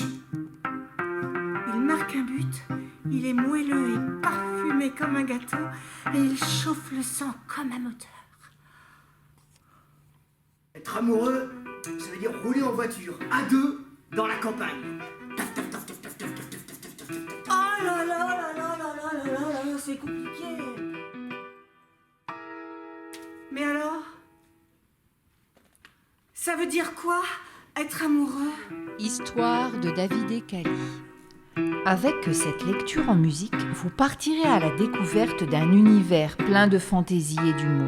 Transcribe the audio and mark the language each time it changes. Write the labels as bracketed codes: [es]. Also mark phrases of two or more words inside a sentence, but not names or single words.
[fr] Il marque un but, il est moelleux et parfumé comme un gâteau, et il chauffe le sang comme un moteur. Être amoureux, ça veut dire rouler en voiture, à deux, dans la campagne. Taf, taf, taf, taf, taf, taf, taf, taf, taf, taf, taf. Oh là là là là là là là là là, c'est compliqué. Mais alors, ça veut dire quoi, être amoureux? Histoire de David et Cali. Avec cette lecture en musique, vous partirez à la découverte d'un univers plein de fantaisie et d'humour.